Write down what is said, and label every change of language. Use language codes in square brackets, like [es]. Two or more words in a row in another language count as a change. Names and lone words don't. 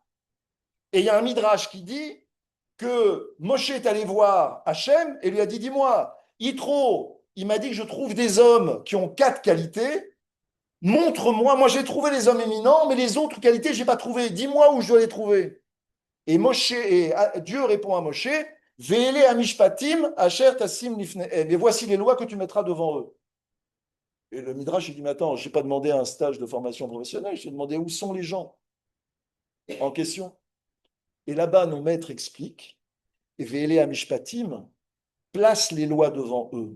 [fr] Et il y a un midrash qui dit que Moshe est allé voir Hachem et lui a dit, dis-moi, Yitro, il m'a dit que je trouve des hommes qui ont 4 qualités. Montre-moi, moi j'ai trouvé les hommes éminents, mais les autres qualités, je n'ai pas trouvé. Dis-moi où je dois les trouver. Et Dieu répond à Moshe, [he] ואלה המשפטים אשר תשים לפניהם. [fr] Et voici les lois que tu mettras devant eux. Et le Midrash, il dit, mais attends, je n'ai pas demandé un stage de formation professionnelle, je t'ai demandé où sont les gens en question. Et là-bas, nos maîtres expliquent, [he] ואלה המשפטים, [fr] place les lois devant eux.